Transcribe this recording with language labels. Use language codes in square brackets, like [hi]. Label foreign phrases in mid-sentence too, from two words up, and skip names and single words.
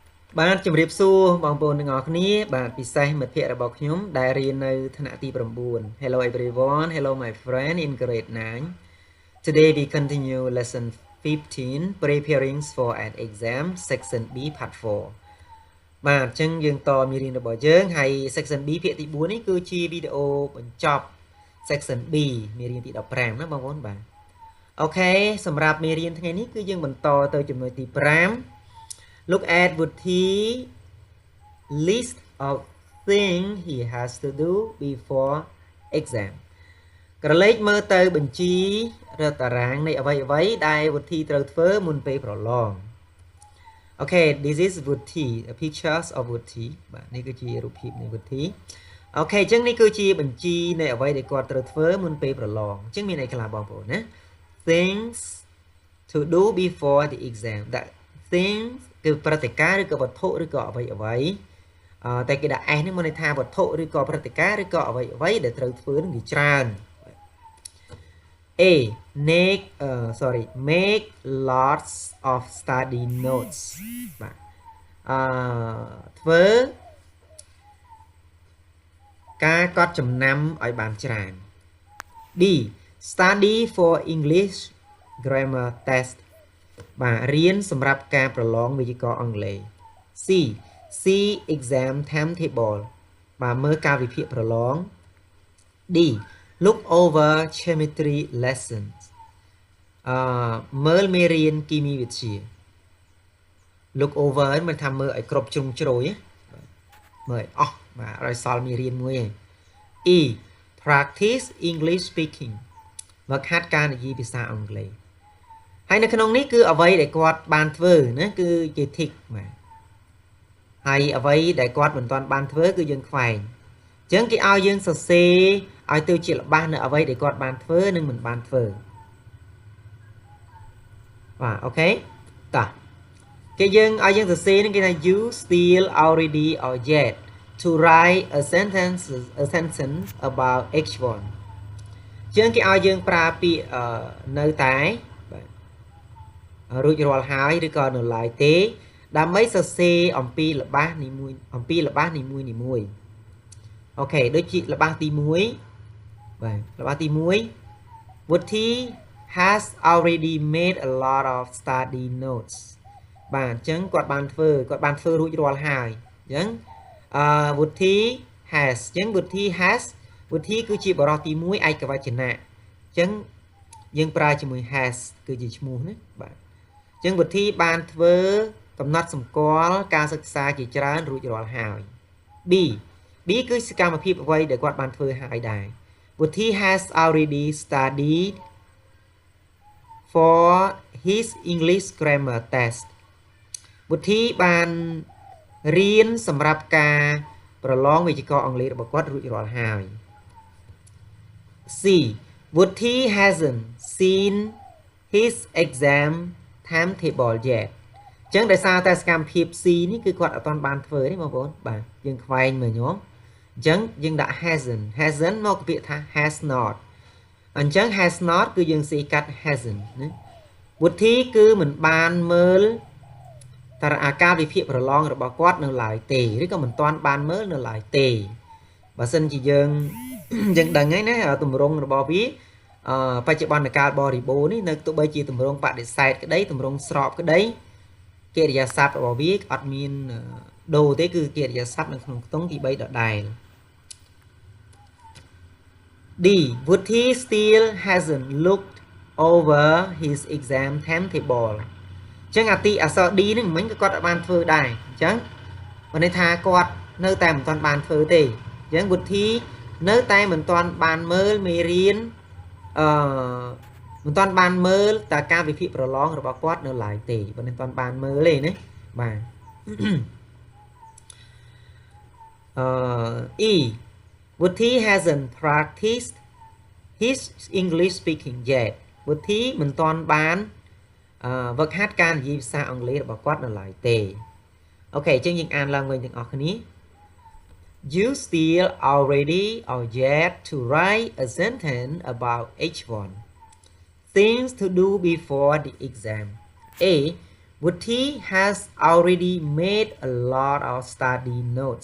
[km] បាទជំរាបសួរបងប្អូនទាំងអស់គ្នាបាទពិសេសមិត្តភ័ក្តិរបស់ខ្ញុំដែលរៀននៅថ្នាក់ទី9 [en] Hello everyone, hello my friend in grade 9. Today we continue lesson 15 preparing for an exam section B part 4. [km] បាទអញ្ចឹងយើងតមេរៀនរបស់យើងហើយ [en] section B [km] ភាគទី4នេះគឺជាវីដេអូបញ្ចប់ [en] section B [km] មេរៀនទី15ណាបងប្អូនបាទអូខេសម្រាប់មេរៀនថ្ងៃនេះគឺយើងបន្ត ទៅចំណុចទី [en] 5Look at would he list of things he has to do before exam [km] ក្រឡេកមើលទៅបញ្ជីរតារាងនៃអ្វីៗ ដែលវុធីត្រូវធ្វើមុនពេលប្រឡង [en] Okay this is Wuthi pictures of Wuthi [km] បាទនេះគឺជារូបភាពនៃ Wuthi អូខេអញ្ចឹងនេះគឺជាបញ្ជីនៃអ្វីដែលគាត់ត្រូវធ្វើមុនពេលប្រឡងអញ្ចឹងមានអីខ្លះបងប្អូនណា [en] things to do before the exam that things [km] គឺព្រឹត្តិការណ៍ឬក៏វត្ថុឬក៏អ្វីតែគេដាក់ S នេះមកន័យថាវត្ថុឬក៏ព្រឹត្តិការណ៍ឬក៏អ្វីដែលត្រូវធ្វើនឹងវាច្រើន A [en] make lots of study notes [km] បាទធ្វើការកត់ចំណាំឲ្យបានច្រើន B [en] study for English grammar test [km] បាទរៀនសម្រាប់ការប្រឡងវេយ្យាករណ៍អង់គ្លេស C see [en] exam timetable [km] បាទមើលកាលវិភាគប្រឡង D [en] look over geometry lessons [km] មើលមេរៀនគីមីវិទ្យា [en] look over [km] មិន ថាមើលឲ្យគ្រប់ជ្រុងជ្រោយមើលឲ្យអស់បាទឲ្យសល់មេរៀនមួយឯង E [en] practice English speaking [km] មកហាត់ការនិយាយភាសាអង់គ្លេសហើយនៅក្នុងនេះគឺអ្វីដែលគាត់បានធ្វើណាគឺជា tick បាទហើយអ្វីដែលគាត់មិនទាន់បានធ្វើគឺយើងខ្វែងអញ្ចឹងគេឲ្យយើងសរសេរឲ្យទៅជាល្បះនៅអ្វីដែលគាត់បានធ្វើនិងមិនបានធ្វើ បាទអូខេតោះគេយើងឲ្យយើងសរសេរនឹងគេថា [en] you still already or yet to write a sentence about H1 [km] អញ្ចឹងគេឲ្យយើងប្រើពាក្យនៅតែរួចរាល់ ហើយឬក៏នៅឡើយទេដើម្បីសរសេរអំពីល្បះនីមួយអូខេដូចជាល្បះទី1បាទល្បះទី1 Wuthi [en] has already made a lot of study notes [km] បាទអញ្ចឹងគាត់បានធ្វើរួចរាល់ហើយអ ញ្ចឹងWuthi has អញ្ចឹង Wuthi គឺជាបរិបទទី1ឯកវចនៈអញ្ចឹងយើងប្រើជាមួយ has គឺជាឈ្មោះណាបាទអញ្ចឹងWuthiបានធ្វើកំណត់សម្គាល់ការសិក្សាជាច្រើនរួចរាល់ហើយ B គឺសកម្មភាពអ្វីដែលគាត់បានធ្វើហើយដែរ Wuthi [en] has already studied for his English grammar test [km] Wuthiបានរៀនសម្រាប់ការប្រឡងវេយ្យាករណ៍អង់គ្លេសរបស់គាត់រួចរាល់ហើយ C [en] Wuthi hasn't seen his exam timetable yet [km] អញ្ចឹងដោយសារតែសកម្មភាព C នេះ គឺគាត់អត់ទាន់បានធ្វើទេបងប្អូនបាទយើងខ្វែងមើលញោមអញ្ចឹងយើងដាក់ hasn't មកពាក្យថា [en] has not [km] អញ្ចឹង [en] has not [km] គឺ យើងសេកាត់ hasn't ណា Wuthi គឺមិនបានមើលតារាអាការវិភាគប្រឡងរបស់គាត់នៅឡើយទេឬក៏មិនទាន់បានមើលនៅឡើយទេបើសិនជាយើងដឹងហើយណាទម្រង់របស់វាបច្ចុប្បន្នកាលបរិបូរណ៍នេះនៅទោះបីជាទម្រង់បដិសេធក្តីទម្រង់ស្របក្តីកិរិយាសព្ទរបស់វាអត់មានដូរទេគឺកិរិយាសព្ទនៅក្នុងខ្ទង់ទី3ដដែល D [en] Wuthi still hasn't looked over his exam timetable [km] អញ្ចឹងអាទីអក្សរ D ហ្នឹងមិញក៏គាត់អត់បានធ្វើដែរអញ្ចឹងបានន័យថាគាត់នៅតែមិនទាន់បានធ្វើទេអញ្ចឹងWuthiនៅតែមិនទាន់បានមើលមេរៀនមិនទាន់បានមើលតើការវិភាគប្រឡងរបស់គាត់នៅឡើយទេបើមិនទាន់បានមើលទេណាបាទ [en] E Wuthi hasn't practiced his English speaking yet Wuthi [km] មិនទាន់បានវឹកហា ត់ការនិយាយភាសាអង់គ្លេសរបស់គាត់នៅឡើយទេអូខេអញ្ចឹងយើងអានឡើងវិញទាំងអស់គ្នា [en] You still already or yet to write a sentence about H1 Things to do before the exam A Wuthi has already made a lot of study notes.